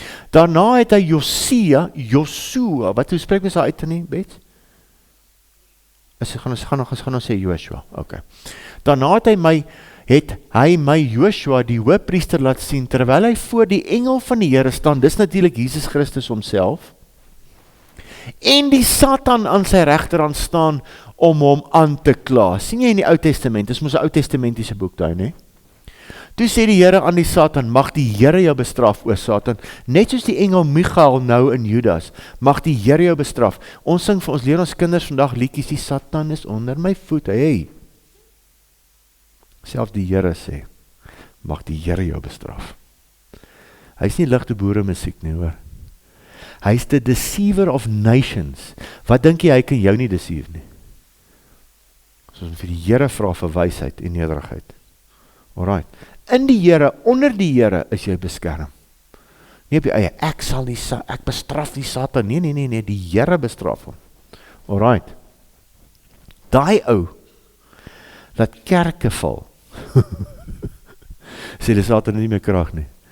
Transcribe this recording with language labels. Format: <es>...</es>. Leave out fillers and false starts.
<af>Daarna het hy Joshua, wat hoe spreek mens daar uit nie, Bet? Ons gaan nou sê Joshua, okay. Daarna het hy my Joshua, die hoëpriester, laat sien, terwyl hy voor die engel van die Here staan, dis natuurlik Jesus Christus homself, en die Satan aan sy regterhand staan, om hom aan te kla. Sien jy in die Ou Testament, dis mos 'n Ou Testamentiese boek daai, né? Toe sê die Here aan die Satan, mag die Here jou bestraf, o Satan, net soos die engel Michael nou in Judas, mag die Here jou bestraf. Ons sing vir ons, leer ons kinders vandag liedjies, die Satan is onder my voet, hey. Selfs die Here sê, mag die Here jou bestraf. Hy is nie ligte boere musiek nie, hoor. Hy is</af> <en>the deceiver of nations.</en> <af>Wat dink jy, hy kan jou nie deceive nie? Soos vir die Here vra vir wysheid en nederigheid. Alright. In die Here, onder die Here is jy beskerm. Nie op jy eie, ek bestraf die Satan. Nee, die Here bestraf hom. Alright. Daai ou, dat kerke val, sê die Satan nie meer krag nie.</af>